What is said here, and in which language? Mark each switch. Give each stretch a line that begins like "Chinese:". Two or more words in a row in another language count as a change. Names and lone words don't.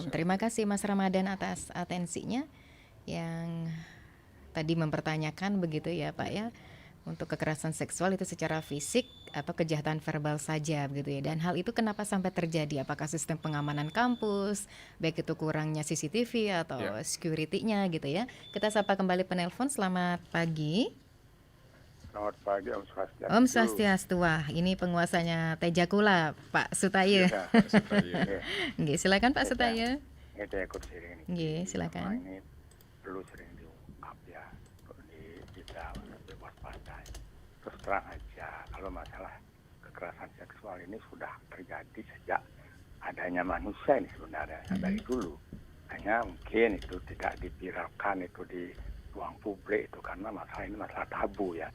Indonesian: Terima kasih Mas Ramadan atas atensinya yang tadi mempertanyakan begitu ya Pak ya, untuk kekerasan seksual itu secara fisik atau kejahatan verbal saja begitu ya. Dan hal itu kenapa sampai terjadi? Apakah sistem pengamanan kampus, baik itu kurangnya CCTV atau security-nya gitu ya. Kita sapa kembali penelpon. Selamat pagi. Selamat pagi
Sanskrit: Om Swastiastu. Om Swastiastu.
Indonesian: Wah, ini penguasanya Tejakula, Pak Sutaya. Nggih, silakan Pak Sutaya. Nggih, kursi ini. Nggih, silakan. Ini perlu sering diungkap ya di kita terang aja, kalau masalah kekerasan seksual ini sudah terjadi sejak adanya manusia ini sebenarnya dari dulu. Hanya mungkin itu tidak dipiralkan itu di ruang publik itu karena masalah ini masalah tabu ya.